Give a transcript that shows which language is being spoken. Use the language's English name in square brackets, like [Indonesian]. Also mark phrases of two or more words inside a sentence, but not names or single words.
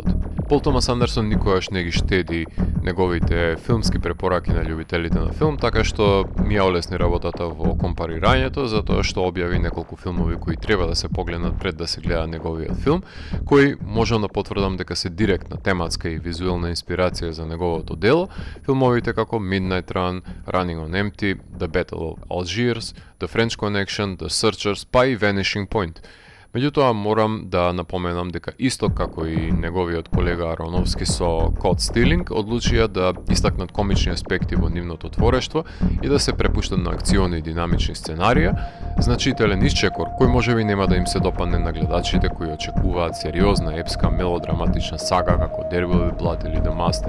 [Macedonian] Пол Томас Андерсон никогаш не ги штеди неговите филмски препораки на љубителите на филм, така што ми ја олесни работата во компарирањето, затоа што објави неколку филмови кои треба да се погледнат пред да се гледа неговиот филм, кои можам да потврдам дека се директна тематска и визуелна инспирација за неговото дело, филмовите како Midnight Run, Running on Empty, The Battle of Algiers, The French Connection, The Searchers, па и Vanishing Point. Меѓутоа, морам да напоменам дека исто како и неговиот колега Аронофски со Caught Stealing, одлучија да истакнат комични аспекти во нивното творештво и да се препуштат на акциони и динамични сценарија, значителен исчекор кој можеби нема да им се допадне на гледачите кои очекуваат сериозна, епска, мелодраматична сага како There Will Be Blood или The Master.